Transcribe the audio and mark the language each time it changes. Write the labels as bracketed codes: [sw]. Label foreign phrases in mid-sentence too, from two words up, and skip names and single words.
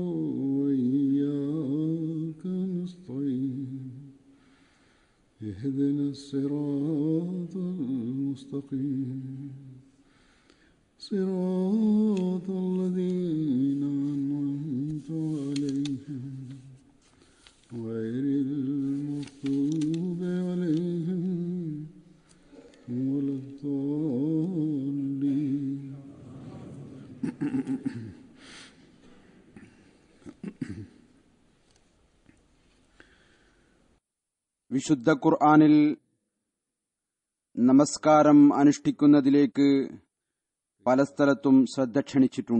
[ar] وإياك نستعين اهدنا الصراط المستقيم صراط الذين أنعمت عليهم غير المغضوب عليهم ولا الضالين. [ml] വിശുദ്ധ ഖുർആനിൽ നമസ്കാരം അനുഷ്ഠിക്കുന്നതിലേക്ക് പല സ്ഥലത്തും ശ്രദ്ധ ക്ഷണിച്ചിട്ടുണ്ട്.